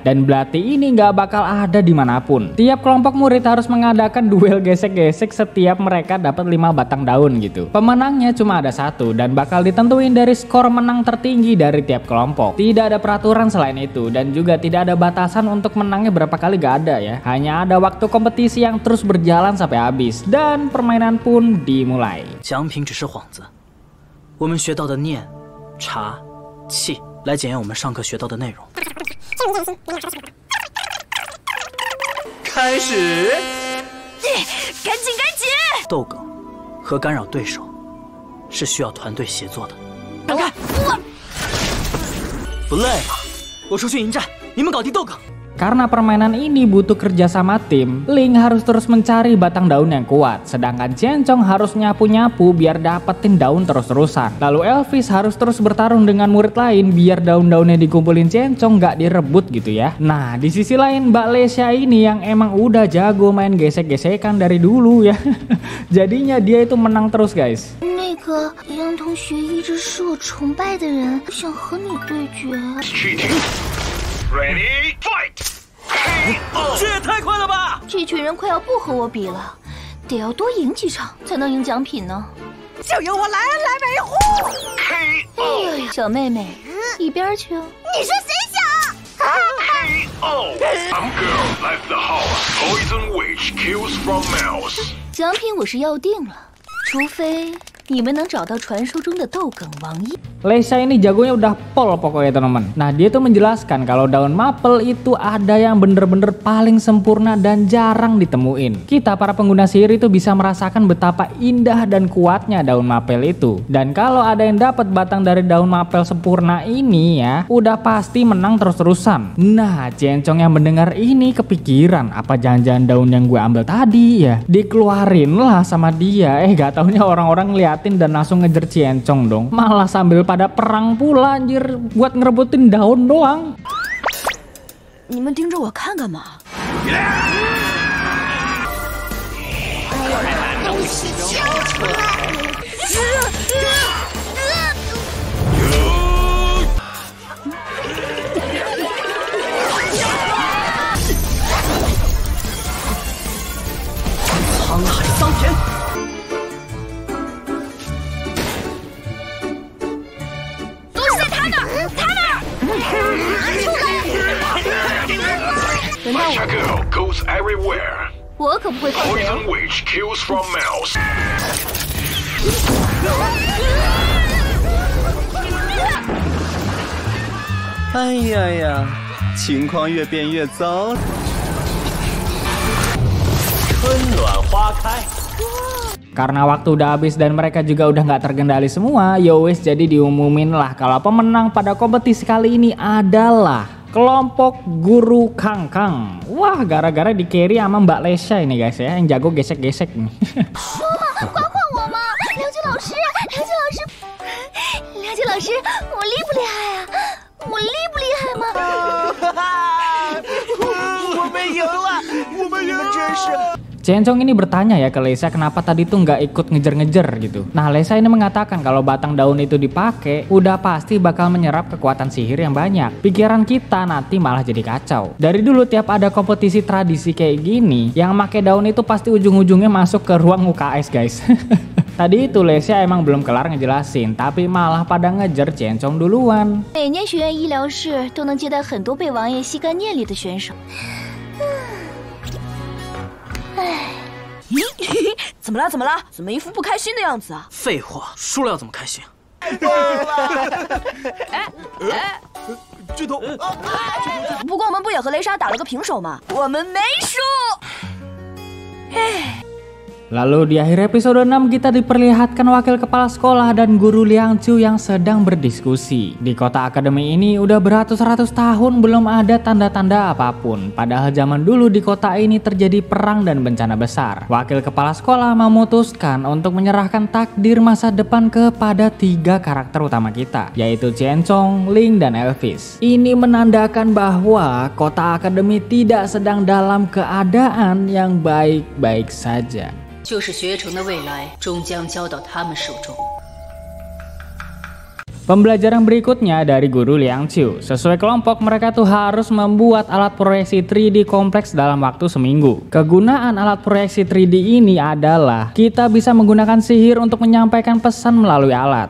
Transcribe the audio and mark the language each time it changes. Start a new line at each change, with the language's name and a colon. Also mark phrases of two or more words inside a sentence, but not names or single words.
Indonesian: Dan belati ini nggak bakal ada dimanapun. Tiap kelompok murid harus mengadakan duel gesek-gesek setiap mereka dapat 5 batang daun gitu. Pemenangnya cuma ada 1 dan bakal ditentuin dari skor menang tertinggi dari tiap kelompok. Tidak ada peraturan selain itu dan juga tidak ada batasan untuk menangnya berapa kali, gak ada ya. Hanya ada waktu kompetisi yang terus berjalan sampai habis dan permainan pun dimulai.
Chinese: 奖品只是幌子。我们学到的念、茶、气，来检验我们上课学到的内容。开始，赶紧！逗哏和干扰对手是需要团队协作的。让开！不累吗？我出去迎战，你们搞定豆梗。
Indonesian: Karena permainan ini butuh kerjasama tim, Link harus terus mencari batang daun yang kuat, sedangkan Ciencong harus nyapu-nyapu biar dapetin daun terus-terusan. Lalu Elvis harus terus bertarung dengan murid lain biar daun-daunnya dikumpulin Ciencong nggak direbut gitu ya. Nah, di sisi lain Mbak Lesha ini yang emang udah jago main gesek-gesekan dari dulu ya. Jadinya dia itu menang terus guys.
Chinese: 那个杨同学一直是我崇拜的人，我想和你对决。
English: Ready, fight!
Chinese: 这也太快了吧！这群人快要不和我比了，得要多赢几场才能赢奖品呢。就由我来维护。哎呀，小妹妹，一边去哦！你说谁想
English: ？Some girl left the house. Poison witch kills from mouse.
Chinese: 奖品我是要定了，除非你们能找到传说中的豆梗王爷。
Indonesian: Lesha ini jagonya udah pol pokoknya teman-teman. Nah dia tuh menjelaskan kalau daun maple itu ada yang bener-bener paling sempurna dan jarang ditemuin. Kita para pengguna sihir itu bisa merasakan betapa indah dan kuatnya daun maple itu. Dan kalau ada yang dapat batang dari daun maple sempurna ini ya, udah pasti menang terus-terusan. Nah Ciencong yang mendengar ini kepikiran, apa jangan-jangan daun yang gue ambil tadi ya dikeluarin lah sama dia. Gak taunya orang-orang ngeliatin dan langsung ngejar Ciencong dong. Malah sambil pada perang pula anjir buat ngerebutin daun doang.
Chinese: 你们盯着我看干嘛？东西交出来！沧海桑田。
English: My girl goes everywhere.
Chinese: 我可不会放水。
English: Poison witch kills from mouse.
Chinese: 哎呀呀，情况越变越糟。春暖花开。
Indonesian: Karena waktu udah habis dan mereka juga udah nggak terkendali semua, yowes jadi diumumin lah kalau pemenang pada kompetisi kali ini adalah kelompok Guru Kangkang. Wah, gara-gara di carry sama Mbak Lesha ini guys ya, yang jago gesek-gesek nih.
Chinese: 梁姐老师，我厉不厉害啊？我厉不厉害吗？我们赢了，我们赢了，真是。
Indonesian: Ciencong ini bertanya ya ke Lesha kenapa tadi tuh nggak ikut ngejar-ngejar gitu. Nah Lesha ini mengatakan kalau batang daun itu dipakai udah pasti bakal menyerap kekuatan sihir yang banyak. Pikiran kita nanti malah jadi kacau. Dari dulu tiap ada kompetisi tradisi kayak gini, yang make daun itu pasti ujung-ujungnya masuk ke ruang UKS guys. Tadi itu Lesha emang belum kelar ngejelasin, tapi malah pada ngejar Ciencong duluan.
Chinese: 每年学院医疗室都能接待很多被王爷吸干念力的选手。怎么了？怎么了？怎么一副不开心的样子啊？废话，输了要怎么开心？剧透！不过我们不也和雷莎打了个平手吗？我们没输。哎。
Indonesian: Lalu di akhir episode 6 kita diperlihatkan wakil kepala sekolah dan guru Liang Qiu yang sedang berdiskusi. Di kota akademi ini udah beratus-ratus tahun belum ada tanda-tanda apapun. Padahal zaman dulu di kota ini terjadi perang dan bencana besar. Wakil kepala sekolah memutuskan untuk menyerahkan takdir masa depan kepada 3 karakter utama kita, yaitu Ciencong, Link, dan Elvis. Ini menandakan bahwa kota akademi tidak sedang dalam keadaan yang baik-baik saja.
Chinese: 就是学成的未来终将交到他们手中。
Indonesian: Pembelajaran berikutnya dari guru Liang Qiu. Sesuai kelompok mereka tuh harus membuat alat proyeksi 3D kompleks dalam waktu seminggu. Kegunaan alat proyeksi 3D ini adalah kita bisa menggunakan sihir untuk menyampaikan pesan melalui alat.